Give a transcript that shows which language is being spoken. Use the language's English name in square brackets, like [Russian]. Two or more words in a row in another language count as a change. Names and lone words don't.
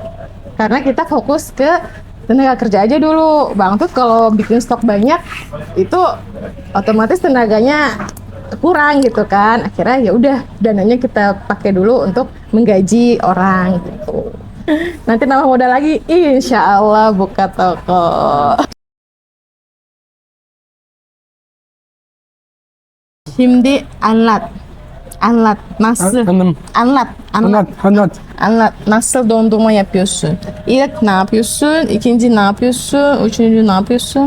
[Indonesian] Karena kita fokus ke tenaga kerja aja dulu. Bang Tut kalau bikin stok banyak itu otomatis tenaganya kurang gitu kan. Akhirnya ya udah dananya kita pakai dulu untuk menggaji orang gitu. Nanti nambah modal lagi, [Arabic] إن شاء الله [Indonesian] buka toko. [Turkish] Şimdi anlat nasıl anlat nasıl dondurma yapıyorsun? İlk ne yapıyorsun? İkinci ne yapıyorsun? Üçüncü ne yapıyorsun?